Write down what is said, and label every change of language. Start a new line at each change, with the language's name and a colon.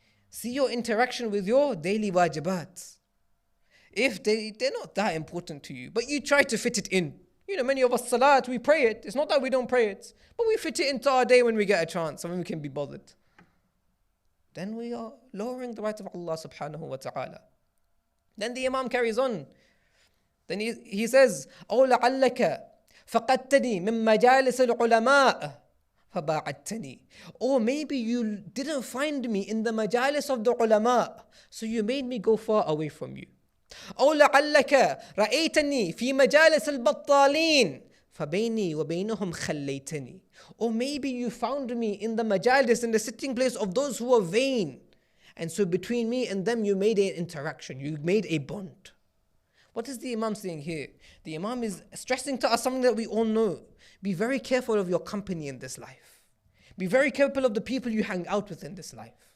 English: See your interaction with your daily wajibat. If they're not that important to you, but you try to fit it in. Many of us salat, we pray it. It's not that we don't pray it, but we fit it into our day when we get a chance and when we can be bothered. Then we are lowering the rights of Allah subhanahu wa ta'ala. Then the Imam carries on. Then he says,
Arabic: أَوْ لَعَلَّكَ فَقَدْتَنِي مِن مَجَالِسِ الْعُلَمَاءِ فَبَاعَدْتَنِي.
English: Or maybe you didn't find me in the majalis of the ulama, so you made me go far away from you.
Arabic: أو لعلك رأيتني في مجالس البطالين فبيني وبينهم خليتني.
English: Or maybe you found me in the majalis, in the sitting place of those who are vain, and so between me and them you made an interaction, you made a bond. What is the Imam saying here? The Imam is stressing to us something that we all know. Be very careful of your company in this life. Be very careful of the people you hang out with in this life.